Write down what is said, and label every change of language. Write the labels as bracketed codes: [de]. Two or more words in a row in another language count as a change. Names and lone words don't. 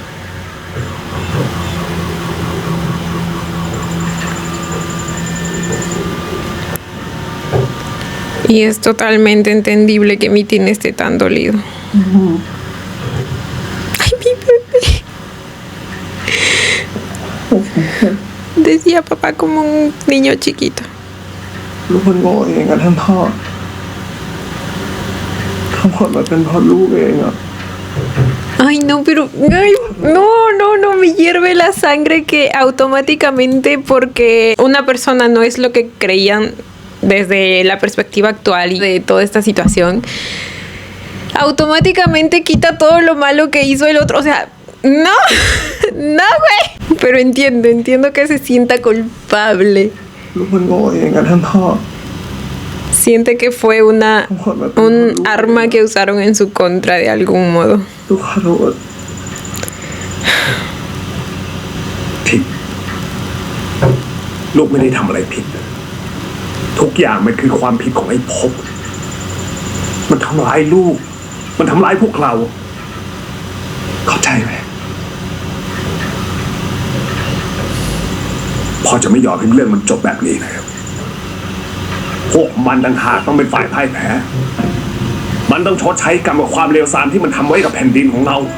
[es] Y es totalmente entendible que mi Tin esté tan dolido. Ay, mi bebé. Decía papá como un niño chiquito. [th] ลูกมันโง่เองอะท่านพ่อทั้งหมดมันเป็นเพราะลูกเองอะ [es] Ay, no, pero ay, no, me hierve la sangre que automáticamente porque una persona no es lo que creían desde la perspectiva actual y de toda esta situación, automáticamente quita todo lo malo que hizo el otro. O sea, no, no, güey. Pero entiendo que se sienta culpable. [th] ลูกมันโง่เองอะท่านพ่อ [es] Siente que fue un arma que usaron en su contra de algún modo. [th] ลูกขอโทษ ผิด ลูกไม่ได้ทำอะไรผิด ทุกอย่างมันคือความผิดของไอ้ภพมันทำร้ายลูก มันทำร้ายพวกเรา เข้าใจไหมพ่อจะไม่ยอมให้เรื่องมันจบแบบนี้นะครับ พวกมันต่างหากต้องเป็นฝ่ายพ่ายแพ้ มันต้องชดใช้กรรมกับความเลวทรามที่มันทำไว้กับแผ่นดินของเรา